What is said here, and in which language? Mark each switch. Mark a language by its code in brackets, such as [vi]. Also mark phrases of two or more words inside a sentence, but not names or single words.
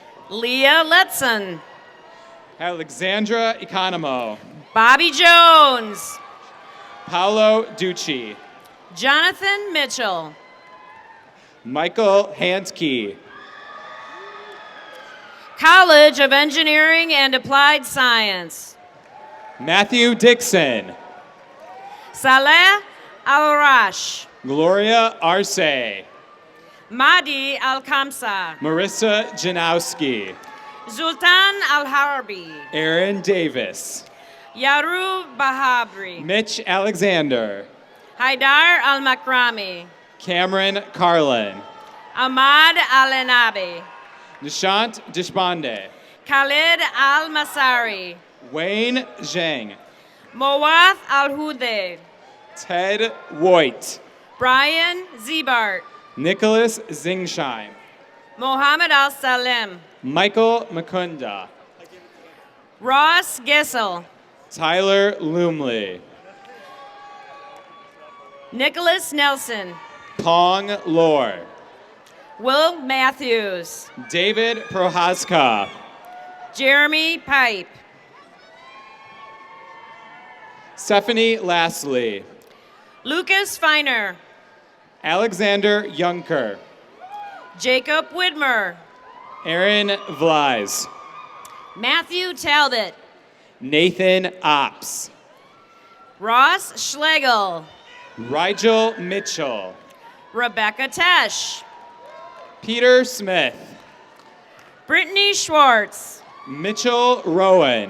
[en] Leah Letson. Alexandra Economo. Bobby Jones. Paolo Ducci. Jonathan Mitchell. Michael Handke. College of Engineering and Applied Science. Matthew Dixon. Saleh Al-Rash. Gloria Arce. Mahdi Al-Kamsa. Marissa Janowski. Zultan Al-Harbi. Aaron Davis. Yaru Bahabri. Mitch Alexander. Haidar Al-Makrami. Cameron Carlin. Ahmad Al-Enabi. Nishant Deshpande. Khalid Al-Masari. Wayne Zhang. Mowath Al-Hude. Ted Voigt. Brian Zebart. Nicholas Zingsheim. Mohammed Al-Salem. Michael Makunda. Ross Gessel. Tyler Lumley. Nicholas Nelson. Pong Lore. Will Matthews. David Prohaska. Jeremy Pipe. Stephanie Lastly. Lucas Feiner. Alexander Yunker. Jacob Widmer. Aaron Vlies. Matthew Talbot. Nathan Ops. Ross Schlegel. Rigel Mitchell. Rebecca Tesh. Peter Smith. Brittany Schwartz. Mitchell Rowan.